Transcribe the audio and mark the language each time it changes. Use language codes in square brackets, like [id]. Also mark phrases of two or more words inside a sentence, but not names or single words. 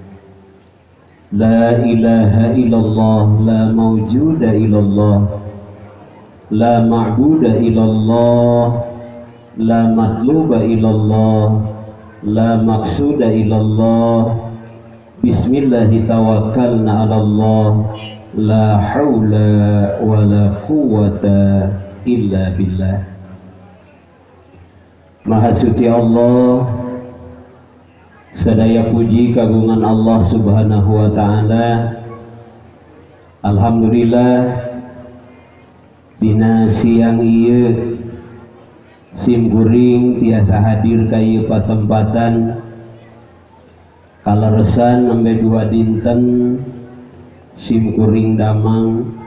[ar] لا إله إلا الله، لا موجود إلا الله، لا معبود إلا الله، لا مطلوب إلا الله، لا مقصود إلا الله. بسم الله توكلنا على الله، لا حول ولا قوة إلا بالله. [su] Maha suci Allah, sadaya puji kagungan Allah [ar] سبحانه وتعالى. [su] Alhamdulillah, dina siang ieu sim kuring tiasa hadir ka ieu patempatan kaleresan nembe 2 dinten sim kuring damang